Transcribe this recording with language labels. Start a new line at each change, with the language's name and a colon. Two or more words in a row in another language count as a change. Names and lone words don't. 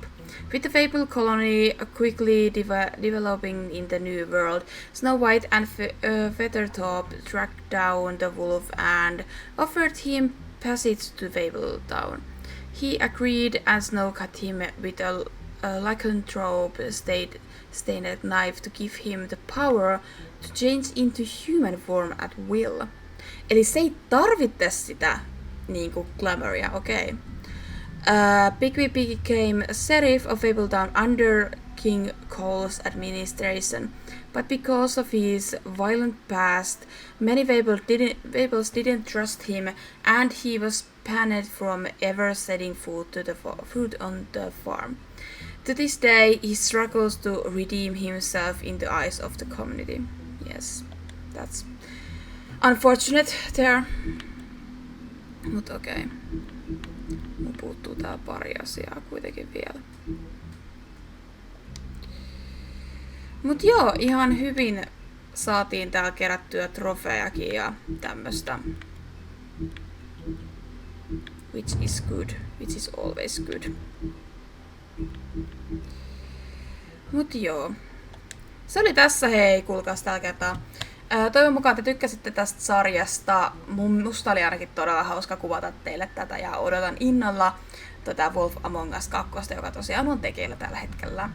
English: With the Fable colony quickly developing in the New World, Snow White and Feathertop tracked down the wolf and offered him passage to Fabletown. He agreed, and Snow cut him with a lycanthrope-stained knife to give him the power to change into human form at will.
Finnish: Eli se ei tarvitse sitä niinku glamouria, okei.
English: Bigby became a sheriff of Fabletown under King Cole's administration, but because of his violent past, many Fables didn't trust him, and he was banned from ever setting foot on the farm. To this day, he struggles to redeem himself in the eyes of the community. Yes, that's unfortunate there.
Finnish: Mut okei. Mun puuttuu tää pari asiaa kuitenkin vielä. Mut joo, ihan hyvin saatiin täällä kerättyä trofejakin ja tämmöstä.
English: Which is good. Which is always good.
Finnish: Mut joo. Se oli tässä, hei, kuulkaas tällä kertaa. Toivon mukaan te tykkäsitte tästä sarjasta. Musta oli ainakin todella hauska kuvata teille tätä ja odotan innolla tätä Wolf Among Us 2, joka tosiaan on tekeillä tällä hetkellä.